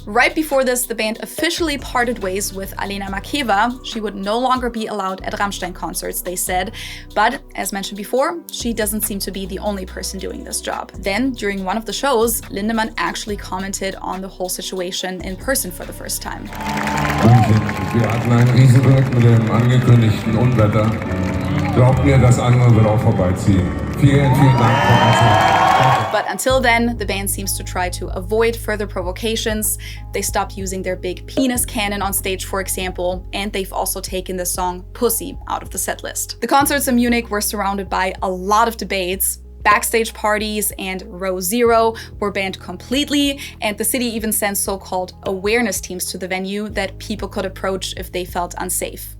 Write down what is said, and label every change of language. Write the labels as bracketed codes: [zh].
[en] Right before this, the band officially parted ways with Alena Makeva. She would no longer be allowed at Rammstein concerts, they said. But, as mentioned before, she doesn't seem to be the only person doing this job. Then, during one of the shows, Lindemann actually commented on the whole situation in person for the first time. [de] Wir hatten ein Riesenglück mit dem angekündigten Unwetter. Glaubt mir, das andere wird auch vorbeiziehen. Vielen Dank. [en] But until then, the band seems to try to avoid further provocations. They stopped using their big penis cannon on stage, for example, and they've also taken the song Pussy out of the set list. The concerts in Munich were surrounded by a lot of debates. Backstage parties and Row Zero were banned completely, and the city even sent so-called awareness teams to the venue that people could approach if they felt unsafe.